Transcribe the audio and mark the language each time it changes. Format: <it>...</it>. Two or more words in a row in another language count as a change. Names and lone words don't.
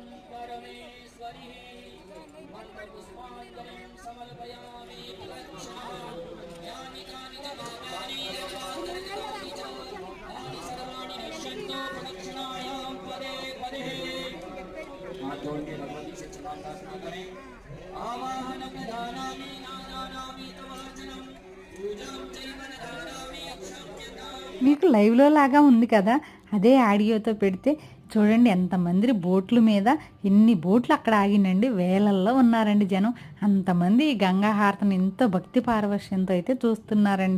<sa>परमेश्वरी मन्त्रपुष्पाञ्जलिं समर्पयामि यानि कानि च पापानि यानि सर्वाणि नश्यन्तो प्रदक्षिणायां पदे पदे मातोऽन्ये भगवती सच्चिदानन्दा करे आवाहनं ददामि नानामि तवाचनं</sa> <te>మీకు లైవ్లో లాగా ఉంది కదా, అదే ఆడియోతో పెడితే చూడండి ఎంతమంది బోట్ల మీద, ఎన్ని బోట్లు అక్కడ ఆగినండి. వేలల్లో ఉన్నారండి జనం. అంతమంది ఈ గంగా హారతిని ఎంతో భక్తి పారవశ్యంతో అయితే చూస్తున్నారండి.</te>